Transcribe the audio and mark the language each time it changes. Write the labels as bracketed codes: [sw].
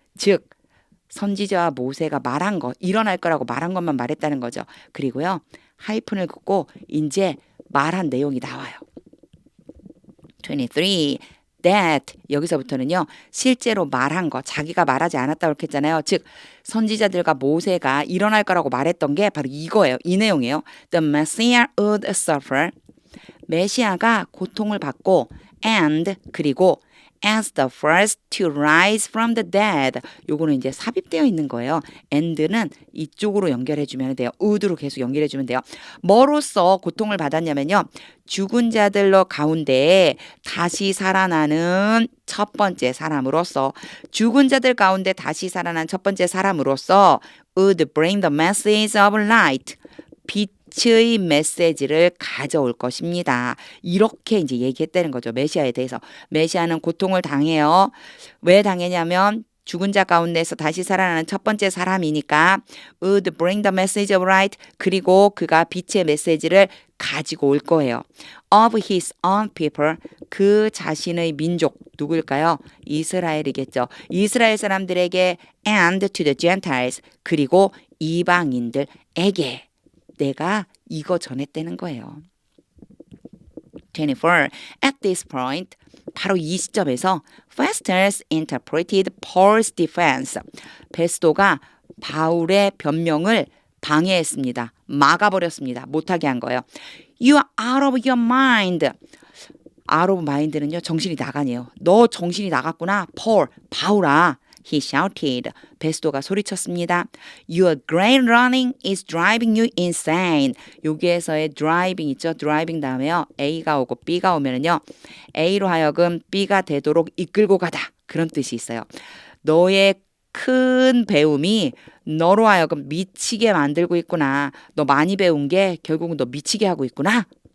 [ko] 즉 선지자와 모세가 말한 것, 일어날 거라고 말한 것만 말했다는 거죠. 그리고요. 하이픈을 긋고 이제 말한 내용이 나와요. 23. That 여기서부터는요. 실제로 말한 거, 자기가 말하지 않았다고 했잖아요. 즉 선지자들과 모세가 일어날 거라고 말했던 게 바로 이거예요. 이 내용이에요. [en] The Messiah would suffer. [ko] 메시아가 고통을 받고 [en] and 그리고 as the first to rise from the dead. [ko] 요거는 이제 삽입되어 있는 거예요. and는 이쪽으로 연결해 주면 돼요. would로 계속 연결해 주면 돼요. 뭐로써 고통을 받았냐면요. 죽은 자들로 가운데 다시 살아나는 첫 번째 사람으로서, 죽은 자들 가운데 다시 살아난 첫 번째 사람으로서 [en] would bring the message of light. [ko] 빛의 메시지를 가져올 것입니다. 이렇게 이제 얘기했다는 거죠. 메시아에 대해서. 메시아는 고통을 당해요. 왜 당했냐면 죽은 자 가운데서 다시 살아나는 첫 번째 사람이니까 [en] would bring the message of light. [ko] 그리고 그가 빛의 메시지를 가지고 올 거예요. [en] of his own people. [ko] 그 자신의 민족 누구일까요? 이스라엘이겠죠. 이스라엘 사람들에게 [en] and to the Gentiles. [ko] 그리고 이방인들에게 내가 이거 전했다는 거예요. 24. [en] At this point, [ko] 바로 이 시점에서 [en] Festus interpreted Paul's defense. [ko] 베스도가 바울의 변명을 방해했습니다. 막아버렸습니다. 못하게 한 거예요. [en] You are out of your mind. [ko] out of mind는요. 정신이 나가네요. 너 정신이 나갔구나. Paul, 바울아. [en] He shouted. [ko] 베스도가 소리쳤습니다. [en] Your great running is driving you insane. [ko] 여기에서의 driving 있죠. driving 다음에요. A가 오고 B가 오면은요. A로 하여금 B가 되도록 이끌고 가다. 그런 뜻이 있어요. 너의 큰 배움이 너로 하여금 미치게 만들고 있구나. 너 많이 배운 게 결국은 너 미치게 하고 있구나.